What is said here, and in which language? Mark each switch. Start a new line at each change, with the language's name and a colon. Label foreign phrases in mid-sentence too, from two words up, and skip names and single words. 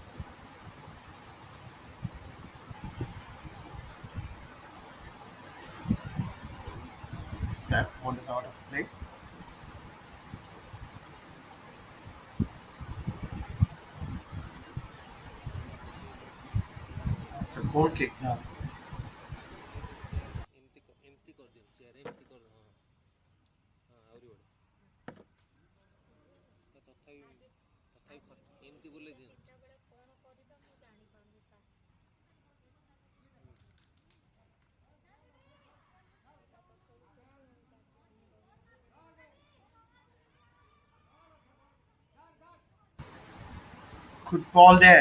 English: That ball is out of play. It's a goal kick now.
Odia: ଏମିତି କରିଦିଅ ଚେୟାର ଏମିତି କରିଦିଅ ହଁ ହଁ ଆହୁରି ବଢ଼ିଆ ତଥାପି ଏମିତି ବୁଲେଇ ଦିଅନ୍ତୁ
English: Good ball there.